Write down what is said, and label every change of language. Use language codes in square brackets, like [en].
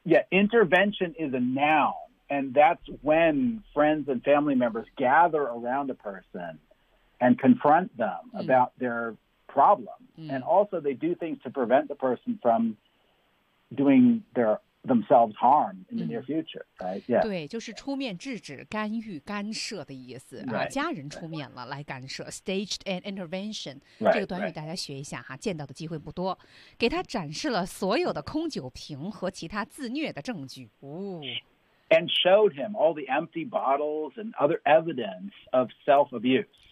[en] Intervention is a noun, and that's when friends and family members gather around a person and confront them about their problem. And also they do things to prevent the person from doing themselves harm in the near future, right? Yeah. [zh] 对，就是出面制止、干预、干涉的意思。家人出面了，来干涉。 [en] Staged an intervention. Right, [zh] 这个短语大家学一下哈， 见到的机会不多。给他展示了所有的空酒瓶和其他自虐的证据。 [en] And showed him all the empty bottles and other evidence of self-abuse.